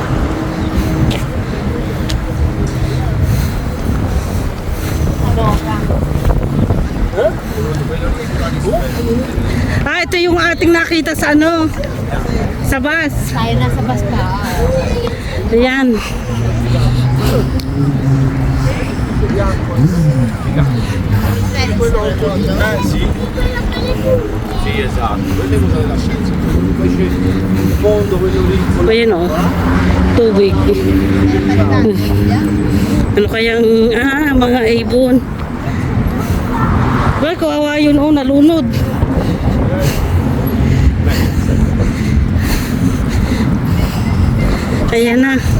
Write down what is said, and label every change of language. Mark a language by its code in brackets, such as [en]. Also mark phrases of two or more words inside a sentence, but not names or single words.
[tl] Ito yung ating nakita sa ano, sa bus. Tayo nasa bus pa. Ayan. [it] Sì. Sì, esatto. Quelle cose da scienza. Invece il fondo, quello lì. [tl] Ayan o, tubig. Ano kayang, mga ibon. Well, kawawa yun o, nalunod. Ayan na.